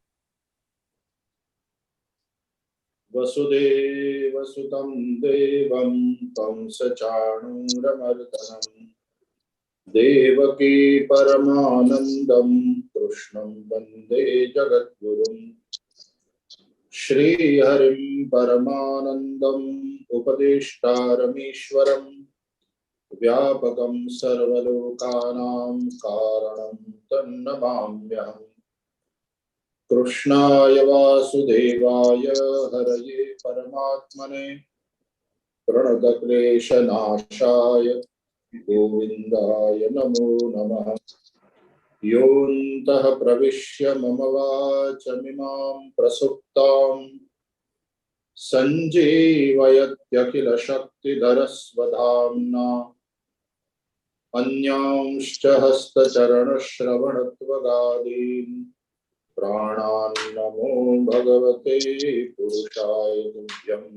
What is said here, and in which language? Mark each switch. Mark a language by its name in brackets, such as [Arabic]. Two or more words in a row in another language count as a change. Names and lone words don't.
[Sanskrit] વસુદેવ સુતમ દેવમ કંસચાણૂરમર્દનમ દેવકી પરમાનંદમ કૃષ્ણં વંદે જગદ્ગુરુમ શ્રીહરિમ પરમાનંદમ ઉપદેષ્ટારમીશ્વરમ વ્યાપકં સર્વલોકાનાં કારણં તન્નમામ્યહम् कृष्णाय वासुदेवाय हरये परमात्मने प्रणतक्लेशनाशाय गोविन्दाय नमो नमः। योऽन्तः प्रविश्य मम वाचमिमां प्रसुप्तां सञ्जीवयत्यखिलशक्तिधरस्वधाम्ना अन्यांश्च हस्तचरणश्रवणत्वगादीन् प्राणान् नमो भगवते पुरुषाय तुभ्यम्।